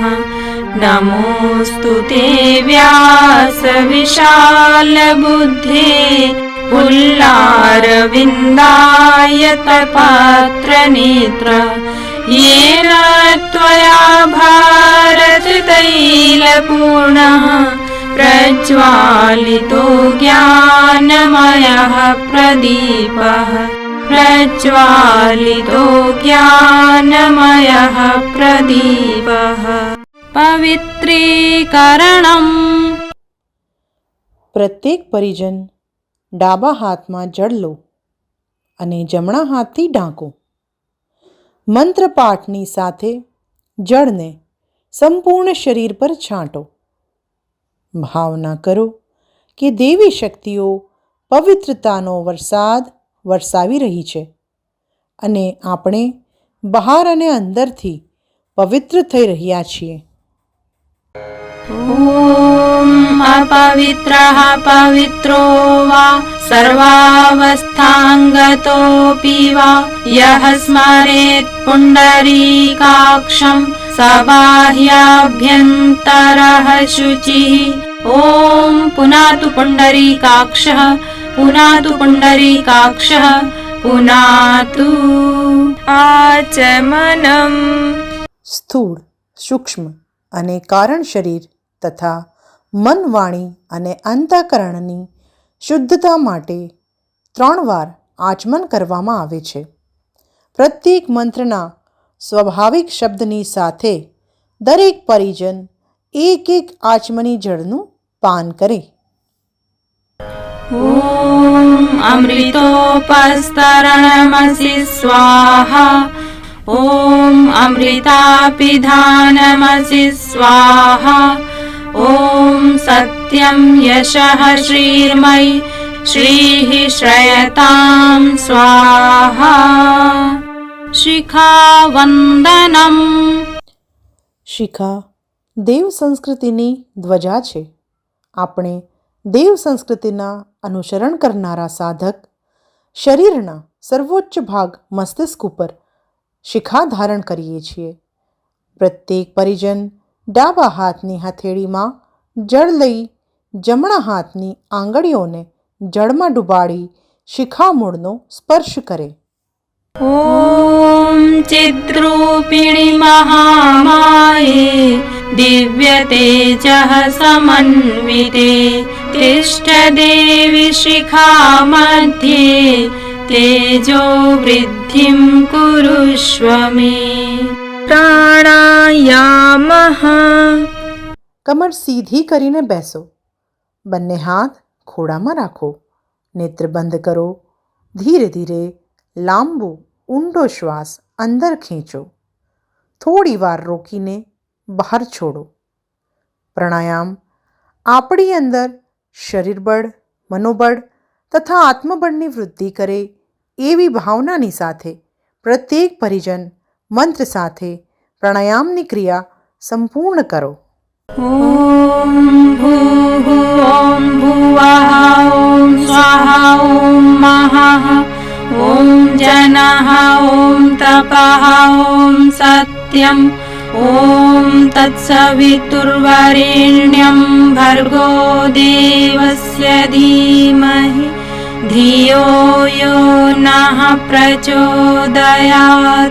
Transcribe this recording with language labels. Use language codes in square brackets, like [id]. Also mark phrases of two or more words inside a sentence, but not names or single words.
[sa] नमोऽस्तु ते व्यास विशालबुद्धे पुल्लारविन्दाय तपत्रनेत्र येन त्वया भारततैलपूर्णः प्रज्वालितो ज्ञानमयः प्रदीपः। प्रज्वालितो ज्ञानमयः प्रदीपः। पवित्रीकरणम्। [gu] પ્રત્યેક પરિજન ડાબા હાથમાં જળ લો અને જમણા હાથથી ઢાંકો. મંત્રપાઠની સાથે જળને સંપૂર્ણ શરીર પર છાંટો. ભાવના કરો કે દેવી શક્તિઓ પવિત્રતાનો વરસાદ વરસાવી રહી છે અને આપણે બહાર અને અંદરથી પવિત્ર થઈ રહ્યા છીએ. [sa] ॐ अपवित्रः पवित्रो वा सर्वावस्थाङ्गतोऽपि वा यः स्मरेत् पुण्डरीकाक्षं स बाह्याभ्यन्तरः शुचिः। ॐ पुनातु पुण्डरीकाक्षः पुनातु पुण्डरीकाक्षः पुनातु आचमनम्। [gu] સ્થૂળ, સૂક્ષ્મ અને કારણ શરીર તથા મન, વાણી અને અંતઃકરણની શુદ્ધતા માટે 3 વાર આચમન કરવામાં આવે છે. પ્રત્યેક મંત્રના સ્વાભાવિક શબ્દની સાથે દરેક પરિજન એક આચમની જળનું પાન કરે. [sa] ॐ अमृतोपस्तरणमसि स्वाहा। ॐ अमृतापिधानमसि स्वाहा। ॐ सत्यं यशः श्रीर्मयि श्रीः श्रयतां स्वाहा। शिखावन्दनम्। [gu] શિખા દેવ સંસ્કૃતિની ધ્વજા છે. આપણે દેવ સંસ્કૃતિના અનુસરણ કરનારા સાધક શરીરના સર્વોચ્ચ ભાગ મસ્તિષ્ક ઉપર શિખા ધારણ કરીએ છીએ. પ્રત્યેક પરિજન ડાબા હાથની હથેળીમાં જળ લઈ જમણા હાથની આંગળીઓને જળમાં ડૂબાડી શિખામૂળનો સ્પર્શ કરે. [sa] ॐ चिद्रूपिणि महामाये दिव्यतेजः समन्विते तिष्ठ देवि शिखामध्ये तेजो वृद्धिं कुरुष्व मे। प्राणायामः। [gu] કમર સીધી કરીને બેસો. બંને હાથ ખોળામાં રાખો. નેત્ર બંધ કરો. ધીરે ધીરે લાંબો ઊંડો શ્વાસ અંદર ખેંચો. થોડી વાર રોકીને બહાર છોડો. પ્રાણાયામ આપણી અંદર શરીર બળ, મનોબળ તથા આત્મબળની વૃદ્ધિ કરે એવી ભાવનાની સાથે પ્રત્યેક પરિજન મંત્ર સાથે પ્રાણાયામની ક્રિયા સંપૂર્ણ કરો. [sa] ॐ भूः ॐ भुवः ॐ स्वः ॐ महः ॐ जनः ॐ तपः ॐ सत्यम् ॐ तत्सवितुर्वरेण्यं भर्गो देवस्य धीमहि धियो यो नः प्रचोदयात्।